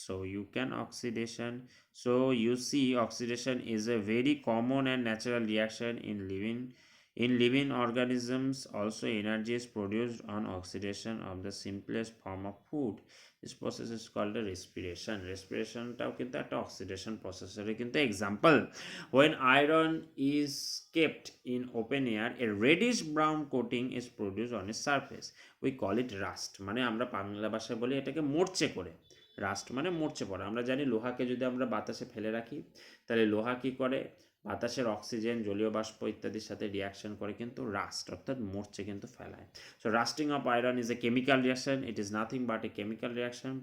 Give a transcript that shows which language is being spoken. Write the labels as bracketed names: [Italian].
[English] So you can oxidation, so you see oxidation is a very common and natural reaction in living organisms. Also energy is produced on oxidation of the simplest form of food. This process is called a respiration [Bangla] টাও কিন্তু একটা oxidation প্রসেসের কিন্তু example. [English] when iron is kept in open air, a reddish brown coating is produced on its surface. We call it rust, [Bangla] মানে আমরা বাংলা ভাষায় বলি এটাকে মরচে করে। রাস্ট মানে মরচে পড়া। আমরা জানি লোহাকে যদি আমরা বাতাসে ফেলে রাখি, তাহলে লোহা কি করে, বাতাসের অক্সিজেন, জলীয় বাষ্প ইত্যাদির সাথে রিয়াকশন করে কিন্তু রাস্ট অর্থাৎ মরচে কিন্তু ফেলায়। [English] So rusting of iron is a chemical reaction. It is nothing but a chemical reaction.